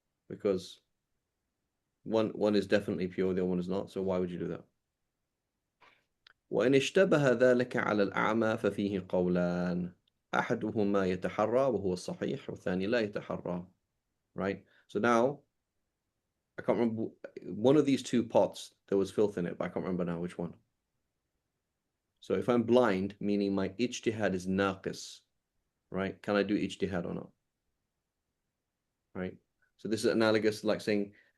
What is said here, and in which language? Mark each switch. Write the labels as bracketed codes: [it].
[en] Because one is definitely pure, the other one is not, so why would you do that? [ar] وإن اشتبه ذلك على الأعمى ففيه قولان أحدهما يتحرى وهو الصحيح والثاني لا يتحرى, right? [en] So now I can't remember, one of these two pots there was filth in it, but I can't remember now which one. So if I'm blind, meaning my ijtihad is naqis, right? Can I do ijtihad or not? Right? So this is analogous like saying